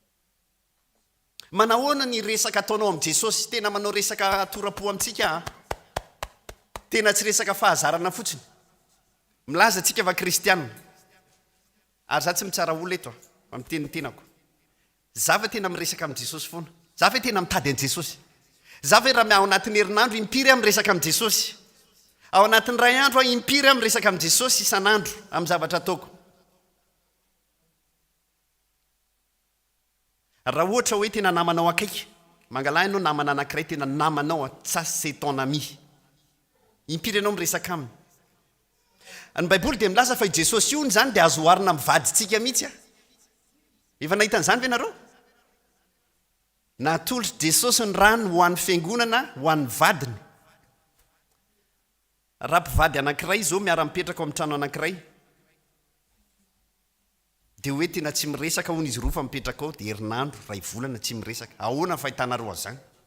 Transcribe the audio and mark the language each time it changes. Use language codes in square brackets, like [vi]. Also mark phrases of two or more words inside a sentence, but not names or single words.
[mg] hanatona azy manahoana ny resaka ataonao am' jesosy tena manao resaka torapo amintsika tena tsy resaka fahazarana fotsiny milaza atsika fa kristianina ary za tsy mitsara olo eto amitenitenako za fa tena miresaka am' jesosy foana za fa tena mitady an' jesosy za fa raha ao anatin'ny herinandro impiry am' resaka am' jesosy ao anatin'ny ray andro impiry am' resaka am' jesosy isan'andro am' zavatra ataoko raha ohatra hoe tena namanao akaiky mangalahy ianao namana anankiray tena namanao [fr] ça c'est ton ami [mg] impiry ianao miresaka aminy ny baiboly dia milaza fa i jesosy io ny zany dia azo oarina mivaditsika mihitsy efa nahitan'izany ve nareo natolotry jesosy ny rano ho an'ny fiangonana ho an'ny vadiny raha mpivady anankiray zao miara-mipetraka ao amin'ny trano anankiray dia hoe tena tsy miresaka hono izy roa fa mipetraka ao dia herinandro ray volana tsy miresaka ahoana ny fahitanareo azany